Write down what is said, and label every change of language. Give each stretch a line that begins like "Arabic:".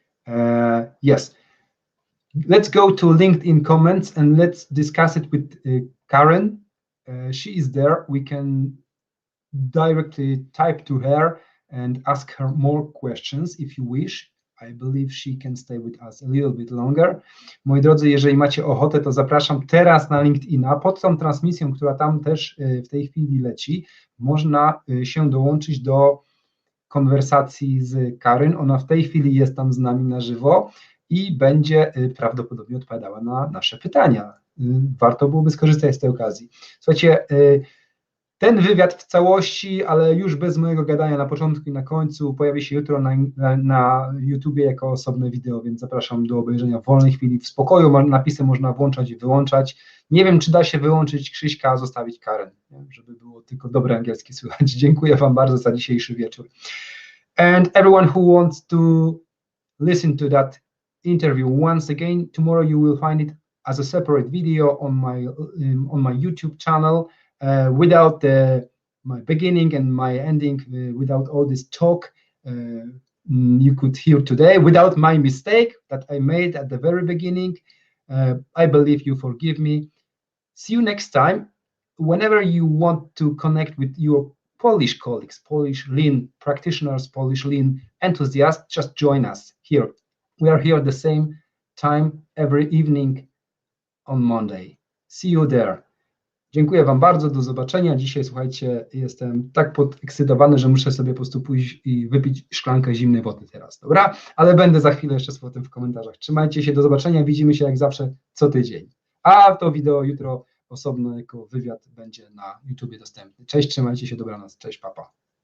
English: Yes, let's go to LinkedIn comments and let's discuss it with Karyn. She is there. We can directly type to her and ask her more questions if you wish. I believe she can stay with us a little bit longer.
Polish: Moi drodzy, jeżeli macie ochotę, to zapraszam teraz na LinkedIna. Pod tą transmisją, która tam też w tej chwili leci, można się dołączyć do konwersacji z Karyn. Ona w tej chwili jest tam z nami na żywo i będzie prawdopodobnie odpowiadała na nasze pytania. Warto byłoby skorzystać z tej okazji. Słuchajcie, ten wywiad w całości, ale już bez mojego gadania na początku i na końcu, pojawi się jutro na YouTubie jako osobne wideo, więc zapraszam do obejrzenia w wolnej chwili, w spokoju. Napisy można włączać i wyłączać. Nie wiem, czy da się wyłączyć Krzyśka, a zostawić Karyn, żeby było tylko dobre angielskie słychać. Dziękuję wam bardzo za dzisiejszy wieczór.
English: And everyone who wants to listen to that interview once again, tomorrow you will find it as a separate video on my YouTube channel. Without my beginning and my ending, without all this talk you could hear today, without my mistake that I made at the very beginning, I believe you forgive me. See you next time. Whenever you want to connect with your Polish colleagues, Polish Lean practitioners, Polish Lean enthusiasts, just join us here. We are here at the same time every evening on Monday. See you there.
Polish: Dziękuję Wam bardzo, do zobaczenia. Dzisiaj, słuchajcie, jestem tak podekscytowany, że muszę sobie po prostu pójść i wypić szklankę zimnej wody teraz, dobra? Ale będę za chwilę jeszcze z tym w komentarzach. Trzymajcie się, do zobaczenia, widzimy się jak zawsze co tydzień. A to wideo jutro osobno jako wywiad będzie na YouTubie dostępny. Cześć, trzymajcie się, dobranoc, cześć, papa.